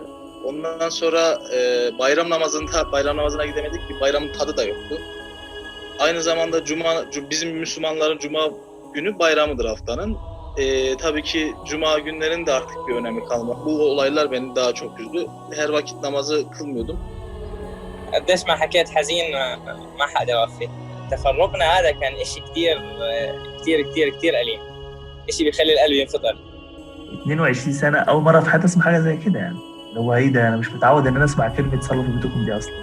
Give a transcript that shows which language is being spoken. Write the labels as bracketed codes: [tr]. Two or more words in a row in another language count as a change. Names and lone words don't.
[tr] Ondan sonra bayram namazına gidemedik. Bir bayramın tadı da yoktu. Aynı zamanda bizim Müslümanların Cuma günü bayramıdır haftanın. tabii ki cuma günlerinin de artık bir önemi kalmadı. Bu olaylar beni daha çok üzdü. Her vakit namazı kılmıyordum. [ar] قديش ما حكيت حزين ما حدا وفي. تفرقنا هذا كان إشي كتير أليم. إشي بيخلي القلب ينفطر. 22 سنة أول مرة في حياتي أسمع حاجة زي كده يعني. اللي هو إيه ده، أنا مش متعود إن أنا أسمع كلمة صلوا في بيوتكم دي أصلا.